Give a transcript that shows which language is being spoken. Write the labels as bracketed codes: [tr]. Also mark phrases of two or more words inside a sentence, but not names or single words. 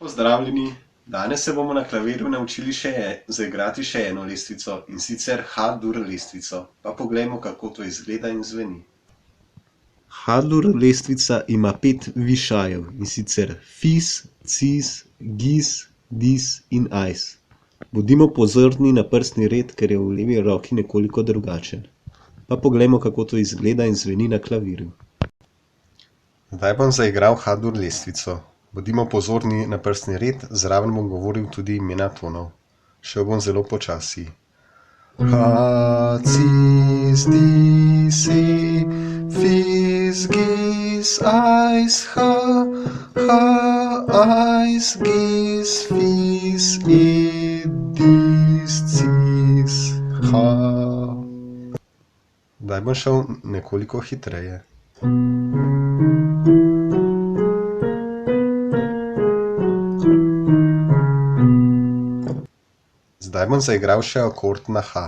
[sl] Pozdravljeni! Danes se bomo na klavirju naučili zaigrati še eno lestvico, in sicer H-dur lestvico. Pa poglejmo, kako to izgleda in zveni. H-dur lestvica ima 5 višajev, in sicer fis, cis, gis, dis in ajs. Bodimo pozorni na prstni red, ker je v levi roki nekoliko drugačen. Pa poglejmo, kako to izgleda in zveni na klavirju. Zdaj bom zaigral H-dur lestvico. Bodimo pozorni na prstni red, zraven bom govoril tudi imena tonov. Šel bom zelo počasi. H, cis, dis, e, fis, gis, ajs, h, ajs, gis, fis, e, dis, cis, h. Zdaj bom šel nekoliko hitreje. Zdaj bom zaigral še akord na H.